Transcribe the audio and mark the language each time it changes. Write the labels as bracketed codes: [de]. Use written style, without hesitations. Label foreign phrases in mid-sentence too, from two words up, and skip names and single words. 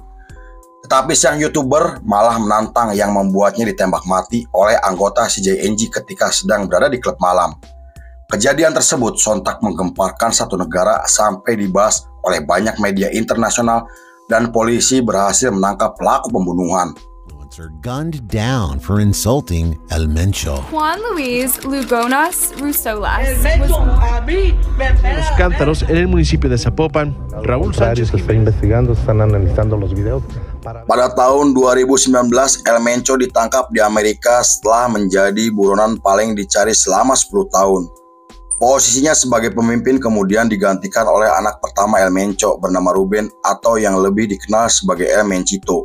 [id] Tetapi sang YouTuber malah menantang yang membuatnya ditembak mati oleh anggota CJNG ketika sedang berada di klub malam. Kejadian tersebut sontak menggemparkan satu negara sampai dibahas oleh banyak media internasional dan polisi berhasil menangkap pelaku pembunuhan. [en] Gunned down for insulting El Mencho. Juan Luis Lugonas Rusolas. [es] Los Cántaros, en el municipio de Zapopan, Raúl Sánchez está investigando, están analizando los videos. [id] Pada tahun 2019, El Mencho ditangkap di Amerika setelah menjadi buronan paling dicari selama 10 tahun. Posisinya sebagai pemimpin kemudian digantikan oleh anak pertama El Mencho bernama Ruben, atau yang lebih dikenal sebagai El Menchito.